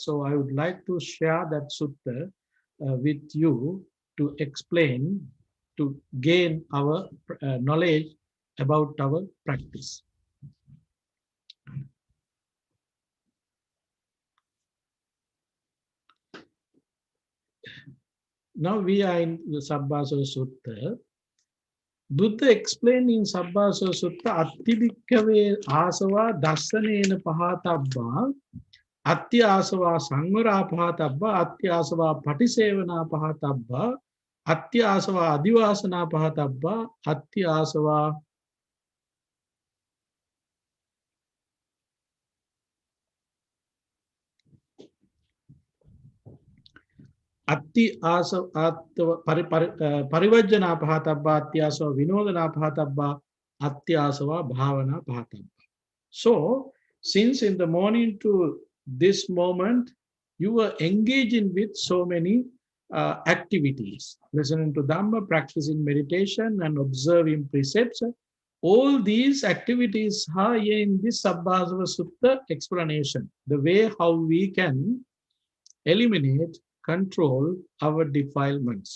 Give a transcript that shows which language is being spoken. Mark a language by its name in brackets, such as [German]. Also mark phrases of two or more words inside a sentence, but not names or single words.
[English] So I would like to share that sutta with you to explain, to gain our knowledge about our practice. Now we are in the Sabbasava Sutta. Buddha explained in Sabbasava Sutta, [Pali] Attibhikkave asava dassanena pahatabba, Atti asava sangvara pahatabba, Atti asava patisevana pahatabba, Atti asava adivasana pahatabba, Atti asava Atti asava parivajjana pahatabba, Atti asava vinodana pahatabba, Atti asava bhavana pahatabba. [English] So, since in the morning to this moment, you were engaging with so many activities, listening to Dhamma, practicing meditation, and observing precepts. All these activities are in this Sabbasava Sutta explanation, the way how we can eliminate, control our defilements.